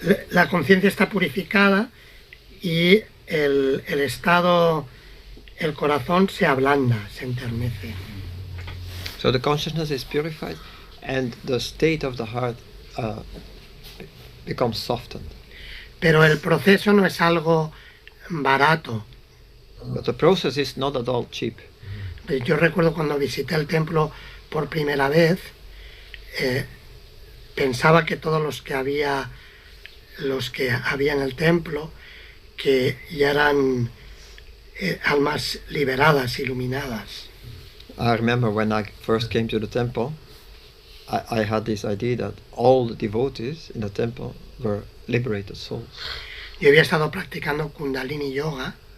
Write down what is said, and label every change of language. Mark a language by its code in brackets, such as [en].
[es] La conciencia está purificada y el estado, el corazón se ablanda, se enternece. [en] So the consciousness is purified, and the state of the heart becomes softened. [es] Pero el proceso no es algo barato. [en] But the process is not at all cheap. [es] Yo recuerdo cuando visité el templo por primera vez, pensaba que todos los que había en el templo, que ya eran almas liberadas, iluminadas. [en] I remember when I first came to the temple, I had this idea that all the devotees in the temple were liberated souls. [es] Yo había estado practicando Kundalini Yoga